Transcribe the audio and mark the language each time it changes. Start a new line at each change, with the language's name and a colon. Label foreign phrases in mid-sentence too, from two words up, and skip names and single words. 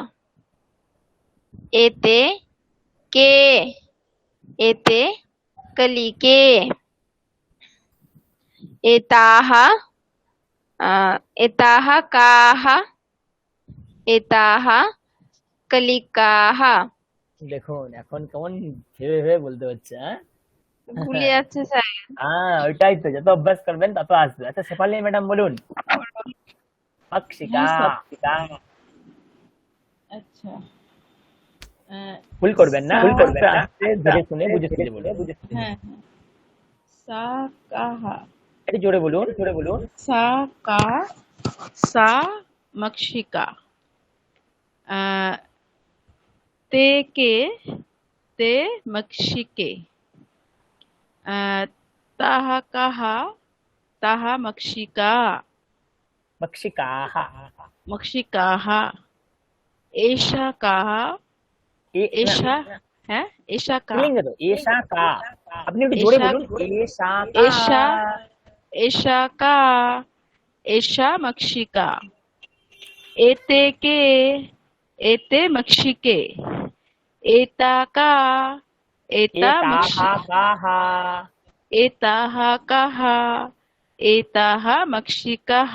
Sanskrit: एते के, एते कलिके। एताः, एताः काः, एताः कलिकाः।
Bangla: দেখুন এখন কেমন ভেবে ভেবে বলতে হচ্ছে। ভুলে যাচ্ছে স্যার। হ্যাঁ ওইটাই তো, যত অভ্যাস করবেন তত আসবে। আচ্ছা শেফালি ম্যাডাম বলুন অক্ষিকা। আচ্ছা ভুল করবেন না, ভুল করবেন না, ধরে শুনে বুঝে শুনে বলুন। হ্যাঁ হ্যাঁ।
Sanskrit: সা কাহা,
Bangla: একটু জোরে বলুন, জোরে বলুন।
Sanskrit: সা কা, সা মক্ষিকা। ते के, ते मक्षिके। ताः काः, ताः मक्षिका, मक्षिकाः, मक्षिकाः। एषा काः, एषा है, एषा का, एषा का,
Bangla: আপনি একটু জোরে বলুন।
Sanskrit: एषा का, एषा, एषा का, एषा मक्षिका। एते के एते मक्षिके एता का एता मक्षि एताः काः एताः काः एताः मक्षिकाः